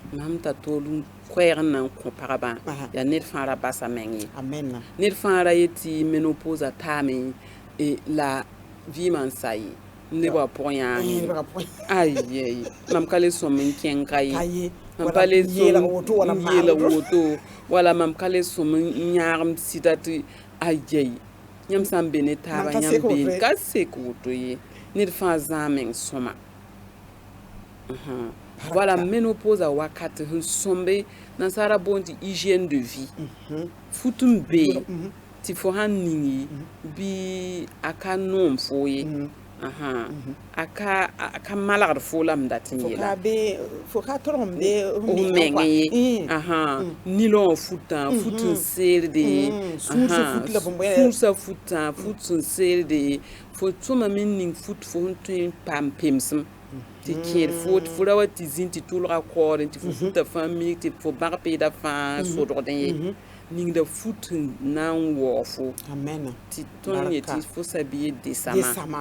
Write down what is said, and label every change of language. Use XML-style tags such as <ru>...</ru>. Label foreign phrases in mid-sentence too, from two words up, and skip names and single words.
<mos>mam t'a tool koɛɛg n na n kõ pagba yaa ned fãa ra basa meng ye ned fãa ra yetɩ menopausa taame la vɩɩmã n sa ye nebã pʋg yãage ayɛy mam ka le sõm n kẽng ka ye mam pa le yeela woto wala mam ka le sõm n yãagem sɩda tɩ ayɛy yãmb sã n be ne taaba yãmb been ka sek woto ye ned fãa zãag meng sõma voilà menopausa wakat sẽn sõmbe nansaara boond tɩ</mos> <fr>hygiène de vie</fr> <mos>fut n bee tɩ fo sãn ning ye bɩ a ka noom foo ye a ka malgd foo la m dat n yeela meng ye nilõ futã fut n seelde sũursa futã fut sẽn seelde fo sõma me n ning fut fo sẽn tõe n paam pemsem ti kẽed fo ra wa tɩ zĩn tɩ tʋlga kaoorẽ tɩ fo futa fãa mik tɩ fo bãg peeda fãa sodgd ye ningda fut n na n waoog fo tɩ tõnd yẽ tɩ fo sabiye desãma</mos>